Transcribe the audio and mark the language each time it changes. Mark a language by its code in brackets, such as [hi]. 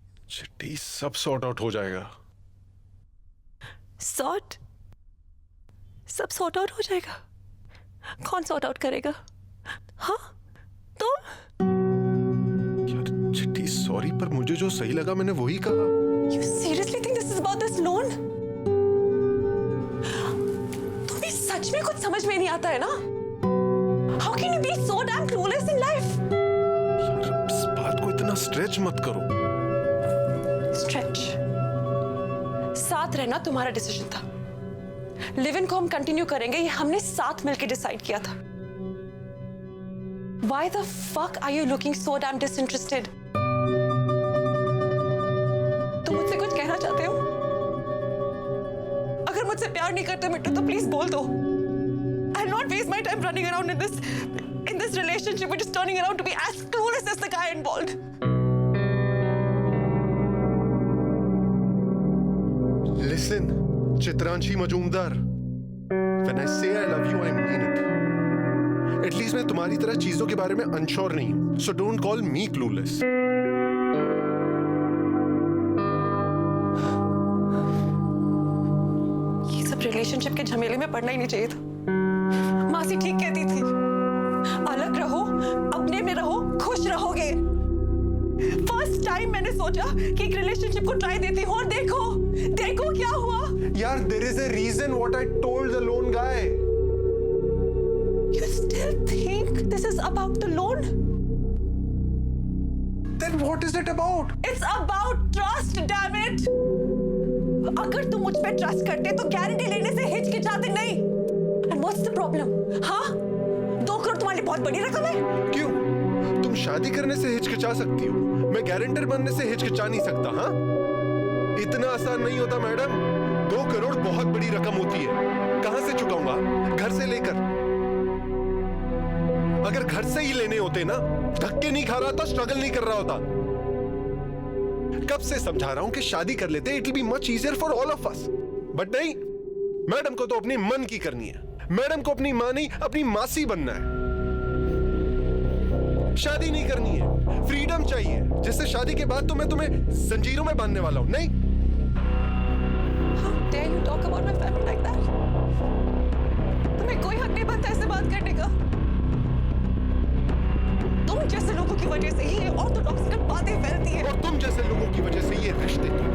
[hi] चिट्टी सब sort out हो जाएगा। सब सॉर्ट आउट हो जाएगा? कौन सॉर्ट आउट करेगा? हाँ तुम? यार चिट्टी सॉरी, पर मुझे जो सही लगा मैंने वही कहा। [en] You seriously think this is about this loan? [hi] तुम्हें सच में कुछ समझ में नहीं आता है ना? [en] How can you be so damn clueless in life? [hi] यार इस बात को इतना स्ट्रेच मत करो। [en] Stretch. [hi] साथ रहना तुम्हारा डिसीजन था। लिव इन को हम कंटिन्यू करेंगे, ये हमने साथ मिलकर डिसाइड किया था। [en] Why the fuck are you looking so damn disinterested? [hi] तुम मुझसे कुछ कहना चाहते हो? अगर मुझसे प्यार नहीं करते मिट्टू तो प्लीज बोल दो। [en] I'll not waste my time running around in this relationship, which is turning around to be as clueless as the guy involved. Listen, Chitranshi Majumdar, when I say I love you, I mean it. At least [hi] मैं तुम्हारी तरह चीजों के बारे में unsure नहीं हूं, [en] so don't call me clueless. [hi] ये सब रिलेशनशिप के झमेले में पड़ना ही नहीं चाहिए था। मासी ठीक कहती थी, अलग रहो, अपने में रहो, खुश रहोगे। फर्स्ट टाइम मैंने सोचा कि एक रिलेशनशिप को ट्राई देती हूँ और देखो क्या हुआ। [en] यार there is a reason what I told the loan guy. You still think this is about the loan? Then what is it about? It's about trust, damn it! [hi] अगर तुम मुझ पे ट्रस्ट करते तो गारंटी लेने से हिचकिचाते नहीं। [en] And what's the problem? हाँ? [hi] 2 करोड़ तुम्हारे लिए बहुत बड़ी रकम है? क्यों? तुम शादी करने से हिचकिचा सकती हो, मैं गारंटर बनने से हिचकिचा नहीं सकता। हाँ, इतना आसान नहीं होता मैडम। 2 करोड़ बहुत बड़ी रकम होती है। कहां से चुकाऊंगा? घर से लेकर। अगर घर से ही लेने होते ना, धक्के नहीं खा रहा था, स्ट्रगल नहीं कर रहा होता। कब से समझा रहा हूं कि शादी कर लेते, [en] It will be much easier for all of us. [hi] But नहीं, मैडम को तो अपने मन की करनी है। मैडम को अपनी मां नहीं, अपनी मासी बनना है। शादी नहीं करनी है, फ्रीडम चाहिए, जिससे शादी के बाद तो मैं तुम्हें जंजीरों में बांधने वाला हूं। नहीं, [en] How dare you talk about my family like that? [hi] तुम्हें कोई हक नहीं बनता ऐसे बात करने का। तुम जैसे लोगों की वजह से ही ऑर्थोडॉक्स बातें फैलती हैं। और तुम जैसे लोगों की वजह से ये रिश्ते।